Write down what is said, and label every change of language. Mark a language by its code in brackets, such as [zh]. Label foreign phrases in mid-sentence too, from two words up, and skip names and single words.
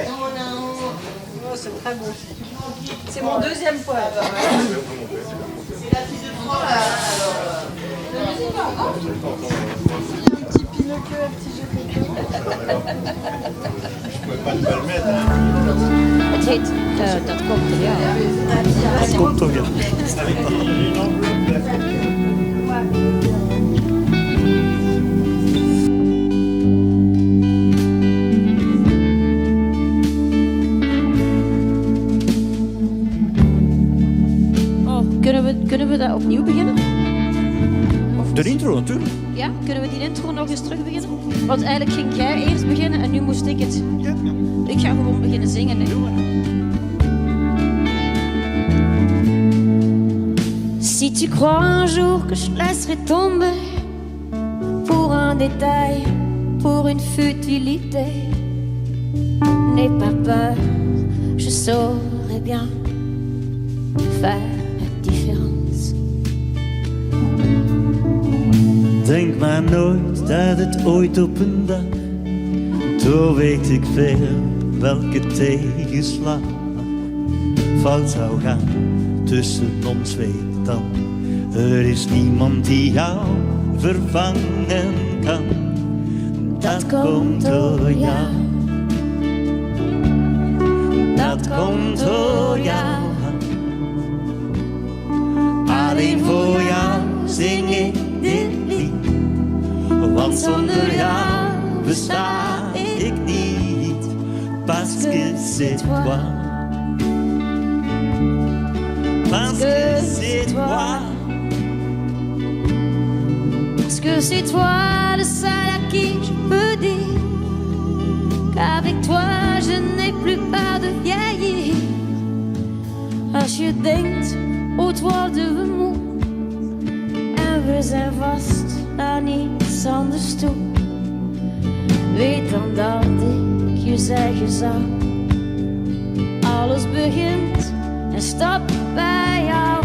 [fr] Oh, c'est très beau. C'est mon deuxième poème. Un petit Pinocchio, un petit Gepetto. Je pouvais pas te le mettre. [nl] Het heet Dat komt er, ja. Dat komt toch, ja. Kunnen we dat opnieuw beginnen? De intro natuurlijk. Ja, kunnen we die intro nog eens terug beginnen? Want eigenlijk ging jij eerst beginnen en nu moest ik het. Ik ga gewoon beginnen zingen. Hè. [fr] Si tu crois un jour que je laisserai tomber pour un détail, pour une futilité, n'aie pas peur, je saurai bien faire la différence. [nl] Denk maar nooit dat het ooit op een dag, toen weet ik veel welke tegenslag fout zou gaan tussen ons, weet dan. Er is niemand die jou vervangen kan, dat komt door jou. Dat komt door jou. Alleen voor jou zing ik dit lied, want zonder jou besta ik niet. [fr] Parce que c'est toi, parce que c'est toi, Parce que c'est toi le seul à qui je peux dire qu'avec toi je n'ai plus peur de vieillir. [nl] Als je denkt, het worden we moe en we zijn vast aan niets anders toe, weet dan dat ik je zeggen zou, alles begint en stopt bij jou.